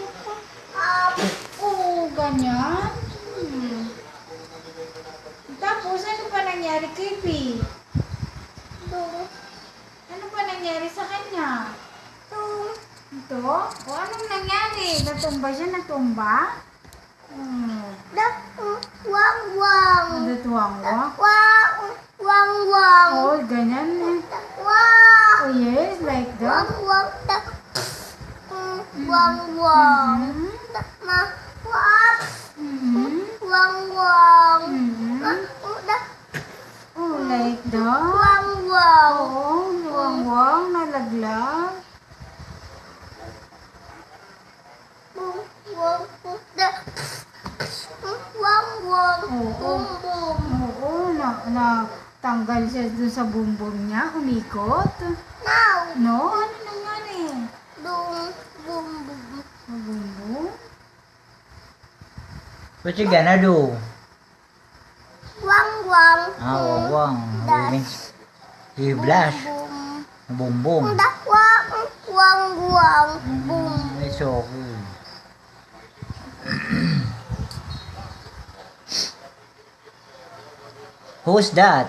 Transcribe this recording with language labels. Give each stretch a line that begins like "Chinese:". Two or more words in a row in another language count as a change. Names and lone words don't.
Filipino: Oo, ganyan. Tapos, ano pa nangyari kay P? Ano pa nangyari sa kanya? Ito? O, anong nangyari? Natumba siya? Natumba? Wang-wang. Natuwang-wang? Wang-wang. Oh, ganyan eh. Wang.
English: Oh, yes, like that. Wang-wang. Wang-wang. Ma. Wang. Wang-wang. Oh, like that. Wang-wang.
Filipino: Oo, wang-wang, nalaglag. Wang-wang. Oo. Bum-bum. Oo, tanggal siya dun sa bumbong niya, umikot.
English: Now.
Filipino: No, ano nangyari? Bum-bum. Sa bumbong?
English: What you gonna do? Wang-wang. Wang. Means he blush. Boom boom. Wang-wang. Bum. It's okay. Who's that?